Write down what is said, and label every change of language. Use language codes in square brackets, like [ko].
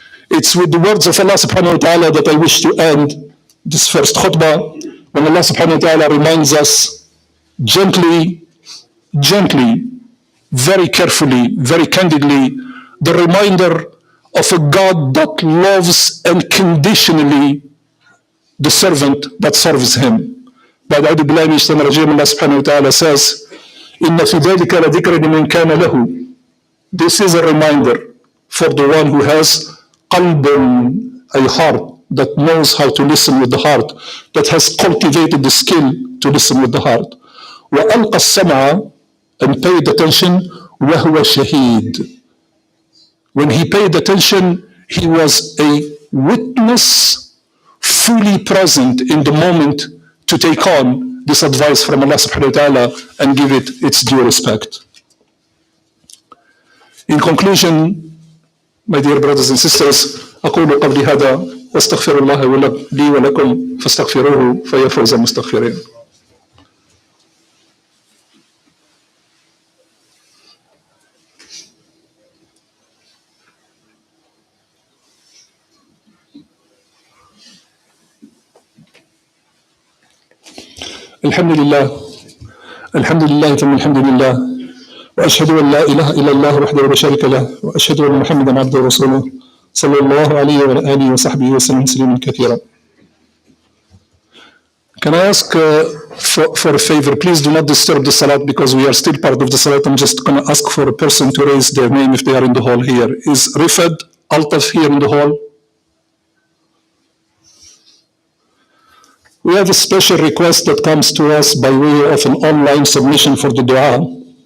[en] It's with the words of Allah subhanahu wa ta'ala that I wish to end this first khutbah, when Allah subhanahu wa ta'ala reminds us gently, very carefully, very candidly, the reminder of a God that loves unconditionally the servant that serves Him. [ar] بعد أعوذ بالله من الشيطان الرجيم, [en] Allah subhanahu wa ta'ala says, [ar] إِنَّ فِي ذَلِكَ لَذِكْرًا لِمَنْ كَانَ لَهُ. [en] This is a reminder for the one who has qalbun, a heart that knows how to listen with the heart, that has cultivated the skill to listen with the heart. [ar] وَأَلْقَى السَّمْعَ, [en] and paid attention, [ar] وَهُوَ شَهِيد. [en] When he paid attention, he was a witness, fully present in the moment to take on this advice from Allah subhanahu wa ta'ala and give it its due respect. In conclusion, my dear brothers and sisters, [ar] أقول قولي هذا واستغفر الله لي ولكم فاستغفروه فيا فوز المستغفرين. الحمد لله، الحمد لله ثم الحمد لله، وأشهد أن لا إله إلا الله وحده لا شريك له، وأشهد أن محمدا عبده ورسوله صلى الله عليه وعلى آله وصحبه وسلم تسليما كثيرا. [en] Can I ask for a favor? Please do not disturb the salat because we are still part of the salat. I'm just going to ask for a person to raise their name if they are in the hall here. Is Rifad Altaf here in the hall? We have a special request that comes to us by way of an online submission for the dua.